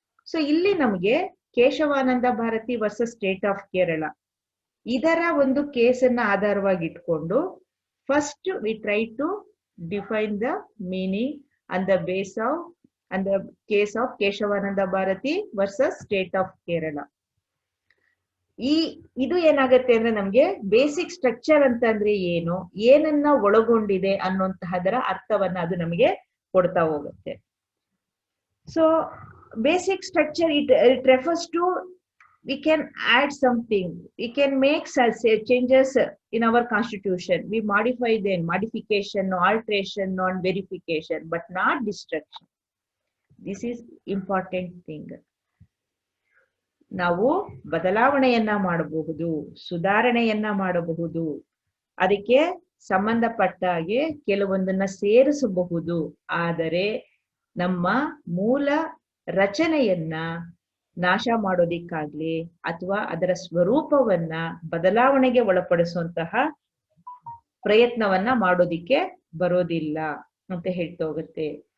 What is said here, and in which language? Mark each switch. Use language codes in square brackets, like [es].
[en] so ಇಲ್ಲಿ ನಮ್ಗೆ Kesavananda Bharati versus state of Kerala [kn] ಇದರ ಒಂದು ಕೇಸನ್ನ ಆಧಾರವಾಗಿ ಇಟ್ಕೊಂಡು [en] First we try to define the meaning and the base of and the case of Kesavananda Bharati versus state of Kerala. [kn] ಇದು ಏನಾಗತ್ತೆ ಅಂದ್ರೆ ನಮ್ಗೆ ಬೇಸಿಕ್ ಸ್ಟ್ರಕ್ಚರ್ ಅಂತಂದ್ರೆ ಏನು, ಏನನ್ನ ಒಳಗೊಂಡಿದೆ ಅನ್ನುವಂತಹದರ ಅರ್ಥವನ್ನ ಅದು ನಮಗೆ ಕೊಡ್ತಾ ಹೋಗುತ್ತೆ. [en] So basic structure it refers to we can add something, we can make changes in our constitution, we modify them, modification, alteration, non-verification, but not destruction. This is important thing. [kn] ನಾವು ಬದಲಾವಣೆಯನ್ನ ಮಾಡಬಹುದು, ಸುಧಾರಣೆಯನ್ನ ಮಾಡಬಹುದು, ಅದಕ್ಕೆ ಸಂಬಂಧಪಟ್ಟ ಹಾಗೆ ಕೆಲವೊಂದನ್ನ ಸೇರಿಸಬಹುದು. ಆದರೆ ನಮ್ಮ ಮೂಲ ರಚನೆಯನ್ನ ನಾಶ ಮಾಡೋದಿಕ್ಕಾಗ್ಲಿ ಅಥವಾ ಅದರ ಸ್ವರೂಪವನ್ನ ಬದಲಾವಣೆಗೆ ಒಳಪಡಿಸುವಂತಹ ಪ್ರಯತ್ನವನ್ನ ಮಾಡೋದಿಕ್ಕೆ ಬರೋದಿಲ್ಲ ಅಂತ ಹೇಳ್ತಾ ಹೋಗುತ್ತೆ.